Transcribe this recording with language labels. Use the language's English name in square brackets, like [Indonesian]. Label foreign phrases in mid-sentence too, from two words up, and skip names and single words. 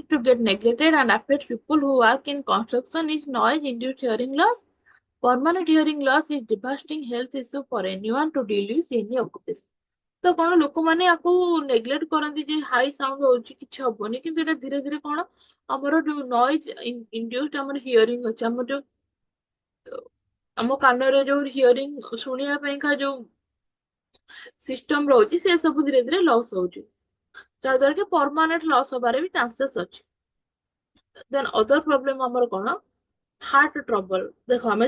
[English] to get neglected and affect people who work in construction is noise induced hearing loss permanent hearing loss is devastating health issue for anyone to deal with any occupation [Odia] ତ କଣ ଲୋକମାନେ ଆକୁ ନେଗ୍ଲେକ୍ଟ କରନ୍ତି ଯେ [English] high sound [Odia] ହଉଛି କିଛି ହବନି କିନ୍ତୁ ଏଟା ଧୀରେ ଧୀରେ କଣ ଆମର ଯୋଉ [English] noise induced [Odia] ଆମର ହିୟରିଂ ଅଛି ଆମର ଯୋଉ ଆମ କାନରେ ଯୋଉ ହିୟରିଂ ଶୁଣିବା ପାଇଁକା ଯୋଉ ସିଷ୍ଟମ ରହୁଛି ସେ ସବୁ ଧୀରେ ଧୀରେ ଲସ୍ ହଉଛି ଯାହାଦ୍ୱାରା କି [English] permanent loss [Odia] ହବାରେ ବି ଚାନ୍ସେସ୍ ଅଛି [English] then other problem [Odia] ଆମର କଣ [English] heart trouble [Odia] ଦେଖ ଆମେ